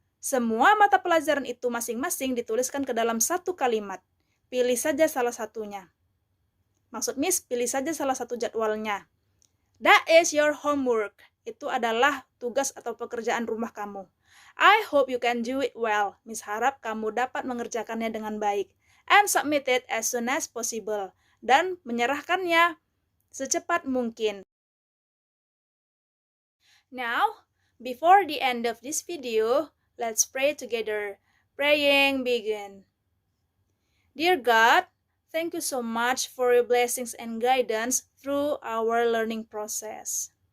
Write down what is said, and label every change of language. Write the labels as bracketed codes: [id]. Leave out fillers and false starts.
[id] Semua mata pelajaran itu masing-masing dituliskan ke dalam satu kalimat. Pilih saja salah satunya. Maksud Miss, pilih saja salah satu jadwalnya. [en] That is your homework. [id] Itu adalah tugas atau pekerjaan rumah kamu. [en] I hope you can do it well. [id] Miss harap kamu dapat mengerjakannya dengan baik. [en] And submit it as soon as possible. [id] Dan menyerahkannya secepat mungkin. [en] Now, before the end of this video, let's pray together. Praying begin. Dear God, thank you so much for your blessings and guidance through our learning process.